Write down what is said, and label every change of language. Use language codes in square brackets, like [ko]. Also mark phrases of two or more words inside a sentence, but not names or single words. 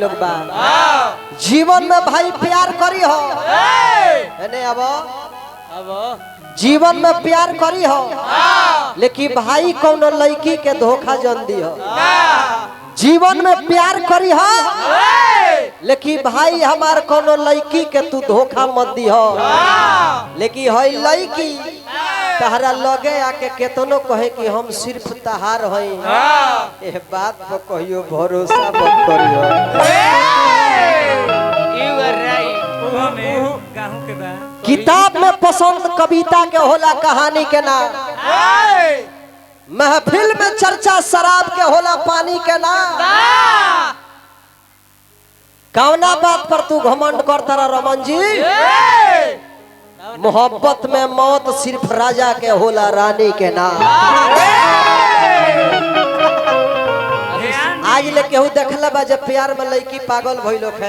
[bho] लोग बा जीवन में भाई प्यार करी हो एने अब जीवन में प्यार करी हो लेकिन भाई कौन लड़की के धोखा जन दी हो जीवन में प्यार करी हो लेकिन भाई हमार कोनो लड़की के तू धोखा मत दी हो लेकिन हई लड़की तहरा लगे आके केतनो कहे कि हम सिर्फ तहार हई ए बात पर कहियो भरोसा मत करियो [en] you are right [bho] गाहू के बा किताब में पसंद कविता के होला कहानी के ना महफिल में चर्चा शराब के होला पानी के ना कौना बात पर तू घमंड करता रहा रमन जी मोहब्बत में मौत सिर्फ राजा के होला रानी के ना आज ले केहू देखला बा जे प्यार में लड़की पागल भइलो है